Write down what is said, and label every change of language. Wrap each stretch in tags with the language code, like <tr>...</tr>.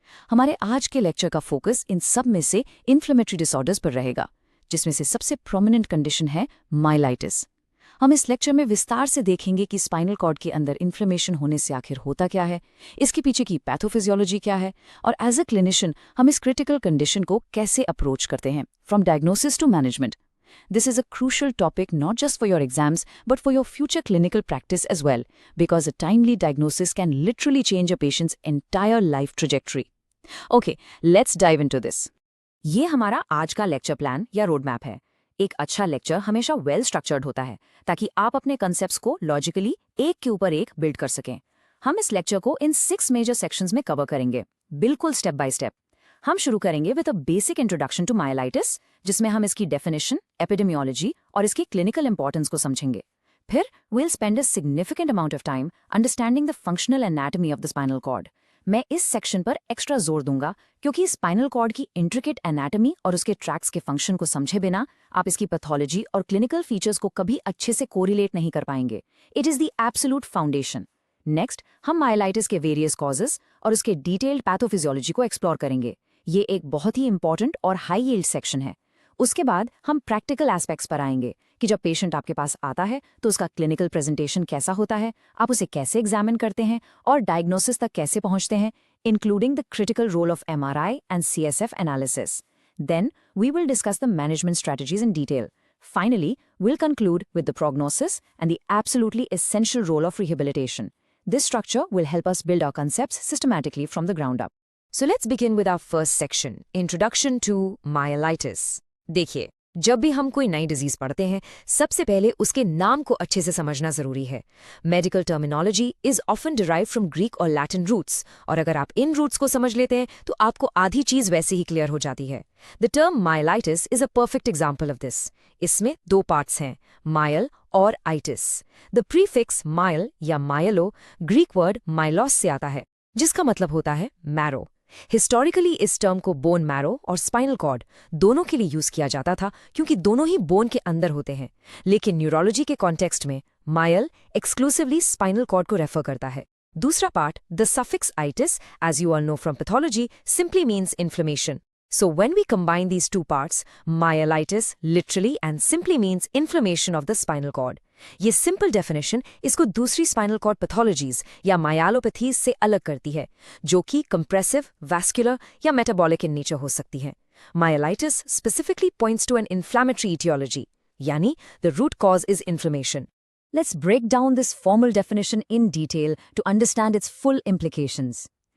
<hi>हमारे आज के लेक्चर का फोकस इन सब में से इन्फ्लेमेटरी डिसऑर्डर्स पर रहेगा, जिसमें से सबसे प्रोमिनेंट कंडीशन है माइलाइटिस। हम इस लेक्चर में विस्तार से देखेंगे कि स्पाइनल कॉर्ड के अंदर इन्फ्लेमेशन होने से आखिर होता क्या है, इसके पीछे की पैथोफिजियोलॉजी क्या है, और</hi> <en>as a clinician</en> <hi>हम इस क्रिटिकल कंडीशन को कैसे अप्रोच करते हैं,</hi> <en>From diagnosis to management. This is a crucial topic not just for your exams but for your future clinical practice as well, because a timely diagnosis can literally change a patient's entire life trajectory. Okay, let's dive into this.</en> <hi>ये हमारा आज का lecture plan या road map है। एक अच्छा lecture हमेशा well structured होता है ताकि आप अपने कंसेप्ट्स को लॉजिकली एक के ऊपर एक बिल्ड कर सकें। हम इस लेक्चर को इन 6 मेजर सेक्शंस में कवर करेंगे, बिल्कुल स्टेप बाय स्टेप। हम शुरू करेंगे</hi> <en>with a basic introduction to myelitis,</en> <hi>जिसमें हम इसकी डेफिनेशन, एपिडेमियोलॉजी और इसकी क्लिनिकल इंपॉर्टेंस को समझेंगे। फिर</hi> <en>we'll spend a significant amount of time understanding the functional anatomy of the spinal cord.</en> <hi>मैं इस सेक्शन पर एक्स्ट्रा जोर दूंगा क्योंकि स्पाइनल कॉर्ड की इंट्रिकेट एनाटॉमी और उसके ट्रैक्स के फंक्शन को समझे बिना आप इसकी पैथोलॉजी और क्लिनिकल फीचर्स को कभी अच्छे से कोरिलेट नहीं कर पाएंगे।</hi> <en>It is the absolute foundation.</en> <hi>Next हम माइलाइटिस के वेरियस कॉजेस और उसके डिटेल्ड पैथोफिजियोलॉजी को एक्सप्लोर करेंगे। ये एक बहुत ही इंपॉर्टेंट और हाई यील्ड सेक्शन है। उसके बाद हम प्रैक्टिकल एस्पेक्ट्स पर आएंगे कि जब पेशेंट आपके पास आता है तो उसका क्लिनिकल प्रेजेंटेशन कैसा होता है, आप उसे कैसे एग्जामिन करते हैं और डायग्नोसिस तक कैसे पहुंचते हैं,</hi> <en>Including the critical role of MRI and CSF analysis. Then we will discuss the management strategies in detail. Finally, we'll conclude with the prognosis and the absolutely essential role of rehabilitation. This structure will help us build our concepts systematically from the ground up. So let's begin with our first section, Introduction to Myelitis.</en> <hi>देखिए, जब भी हम कोई नई disease पढ़ते हैं, सबसे पहले उसके नाम को अच्छे से समझना जरूरी है। Medical terminology</hi> <en>is often derive from</en> <hi>Greek और लैटिन रूट्स, और अगर आप इन रूट्स को समझ लेते हैं तो आपको आधी चीज वैसे ही क्लियर हो जाती है।</hi> <en>The term myelitis is a perfect example of this.</en> <hi>इसमें 2 पार्ट्स हैं, मायल और आइटिस। द प्रीफिक्स मायल या मायलो ग्रीक वर्ड माइलोस से आता है, जिसका मतलब होता है मैरो। हिस्टोरिकली इस टर्म को बोन मैरो और स्पाइनल कॉर्ड दोनों के लिए यूज किया जाता था क्योंकि दोनों ही बोन के अंदर होते हैं, लेकिन न्यूरोलॉजी के कॉन्टेक्स्ट में मायल एक्सक्लूसिवली स्पाइनल कॉर्ड को रेफर करता है। दूसरा part, the suffix itis,</hi> <en>As you all know from pathology, simply means inflammation. So when we combine these 2 parts, myelitis literally and simply means inflammation of the spinal cord.</en> <hi>ये simple definition इसको दूसरी spinal cord pathologies या मायालोपैथीज से अलग करती है, जो कि कंप्रेसिव, वैस्कुलर या मेटाबॉलिक</hi> <en>in nature</en> <hi>हो सकती है। Myelitis</hi> <en>specifically points to an inflammatory etiology,</en> <hi>यानी</hi> <en>The root cause is inflammation. Let's break down this formal definition in detail to understand its full implications.</en>